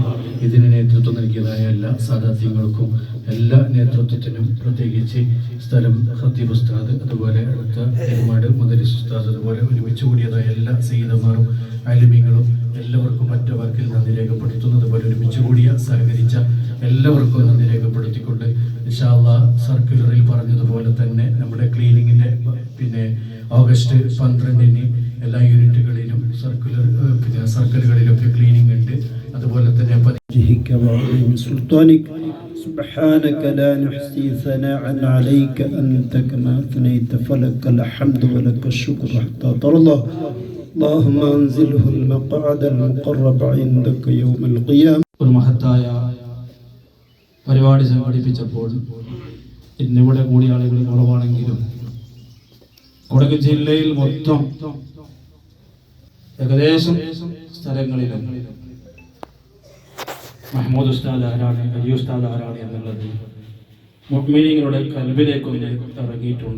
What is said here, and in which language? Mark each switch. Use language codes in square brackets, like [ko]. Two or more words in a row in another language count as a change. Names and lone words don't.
[ml] ഇതിന് നേതൃത്വം നൽകിയതായ എല്ലാ സാദാത്യങ്ങൾക്കും എല്ലാ നേതൃത്വത്തിനും, പ്രത്യേകിച്ച് സ്ഥലം ഖത്തീബ് ഉസ്താദ്, അതുപോലെ അടുത്ത ഒരുപാട് മദരിസ് ഉസ്താദ്, അതുപോലെ ഒരുമിച്ച് കൂടിയതായ എല്ലാ സയ്യിദന്മാരും ആലിമീങ്ങളും എല്ലാവർക്കും മറ്റു വാക്കിൽ നന്ദി രേഖപ്പെടുത്തുന്നത് പോലെ ഒരുമിച്ച് കൂടിയ സഹകരിച്ച എല്ലാവർക്കും നന്ദി രേഖപ്പെടുത്തിക്കൊണ്ട് [ar] إن شاء الله [ml] സർക്കുലറിൽ പറഞ്ഞതുപോലെ തന്നെ നമ്മുടെ ക്ലീനിങ്ങിൻ്റെ ഓഗസ്റ്റ് 12-ന് എല്ലാ യൂണിറ്റുകളിലും സർക്കിളുകളിലൊക്കെ ക്ലീനിങ് ഉണ്ട്. അതുപോലെ തന്നെ [ar] سبحانك لا نحصي ثناء عليك أنت كما أثنيت فلك الحمد ولك الشكر حتى ترضى اللهم أنزله المقعد المقرب عندك يوم القيامة. [ml] ഒരു മഹത്തായ പരിപാടി സംഘടിപ്പിച്ചപ്പോൾ ഇന്നിവിടെ കൂടിയ ആളുകൾ കുറവാണെങ്കിലും കൊടക് ജില്ലയിൽ മൊത്തം ഏകദേശം സ്ഥലങ്ങളിലും മഹ്മൂദ് ഉസ്താദ് ആരാണ്, അലി ഉസ്താദ് ആരാണ് എന്നുള്ളത് മുഅ്മിനീങ്ങളുടെ ഖൽബിലേക്കൊന്ന് ഇറങ്ങിയിട്ടുണ്ട്.